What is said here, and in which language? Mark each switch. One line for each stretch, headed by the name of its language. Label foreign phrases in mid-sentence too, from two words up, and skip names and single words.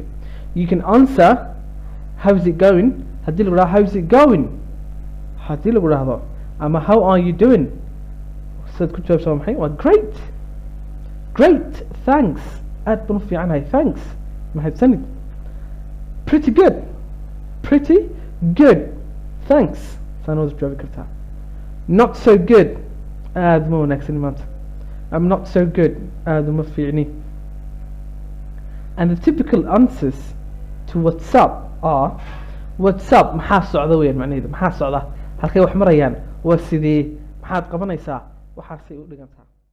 English: You can answer how's it going
Somali: haddii lagu dhahdo
English: how's it going,
Somali: haddii lagu dhahdo ama
English: how are you doing
Somali: sidaad ku jawaabsaa maxay, waa
English: great, thanks,
Somali: aad baan u fiicanahay, thanks, mahadsanid.
English: Pretty good, thanks,
Somali: saan wada jawaabi kartaa.
English: Not so good,
Somali: aad ma wanaagsani maanta,
English: I'm not so good,
Somali: aad uma fiicni.
English: And the typical answers to what's up are what's up,
Somali: maxaa socda weeyaan macnaheedu, maxaa socda, halkay wax marayaan, waa sidee, maxaad qabanaysaa, waxaasay u dhigantaa.